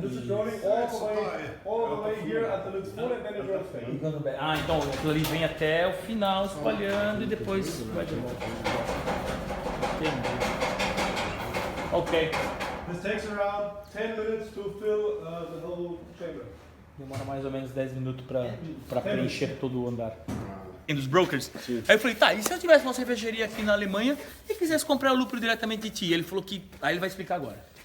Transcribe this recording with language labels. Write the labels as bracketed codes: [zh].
[en] this is rolling all the way here until it's full and then it rolls back. [pt] Ah, então aquilo ali vem até o final espalhando e depois vai de volta. Entendi. Ok. [en] This takes around 10 minutes to fill the whole chamber. [pt] Demora mais ou menos 10 minutos pra preencher todo o andar. Dos brokers. Aí eu falei, tá, e se eu tivesse uma cervejaria aqui na Alemanha e quisesse comprar o lúpulo diretamente de ti? Ele falou que. Aí ele vai explicar agora.